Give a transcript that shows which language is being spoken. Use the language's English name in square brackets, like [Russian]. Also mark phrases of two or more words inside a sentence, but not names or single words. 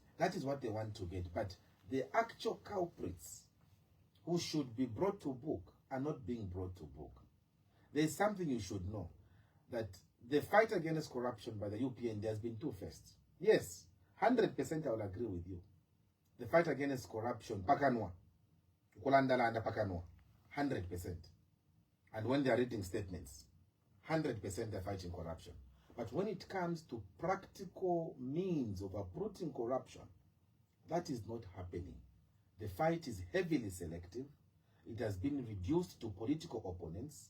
[English] That is what they want to get. But the actual culprits who should be brought to book are not being brought to book. There is something you should know, that the fight against corruption by the UPND has been two-faced. Yes, 100% I will agree with you. The fight against corruption, [Bemba] pakanwa, kulandalanda pakanwa, 100%. [English] And when they are reading statements, 100% they're fighting corruption. But when it comes to practical means of uprooting corruption, that is not happening. The fight is heavily selective. It has been reduced to political opponents.